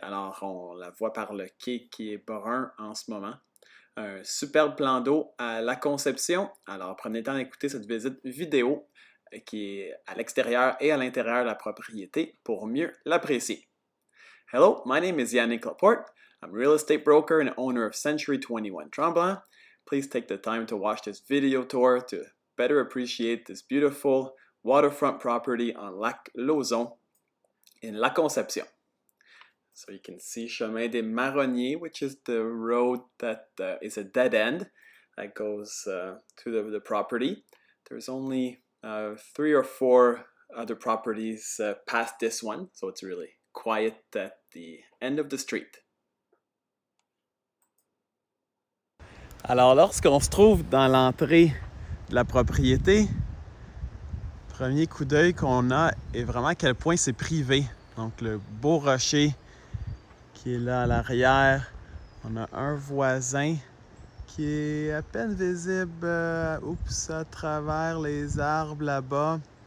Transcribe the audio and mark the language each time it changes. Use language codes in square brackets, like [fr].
[fr] Alors, on la voit par le quai qui est brun en ce moment. Un superbe plan d'eau à La Conception. Alors, prenez le temps d'écouter cette visite vidéo qui est à l'extérieur et à l'intérieur de la propriété pour mieux l'apprécier. [en] Hello, my name is Yannick Laporte. I'm a real estate broker and owner of Century 21 Tremblant. Please take the time to watch this video tour to better appreciate this beautiful waterfront property on Lac Lauzon in La Conception. So you can see Chemin des Marronniers, which is the road that is a dead end that goes to the property. There's only 3 or 4 other properties past this one, so it's really quiet at the end of the street. [fr] Alors, lorsqu'on se trouve dans l'entrée de la propriété, le premier coup d'œil qu'on a est vraiment à quel point c'est privé. Donc, le beau rocher qui est là à l'arrière. On a un voisin qui est à peine visible à travers les arbres là-bas.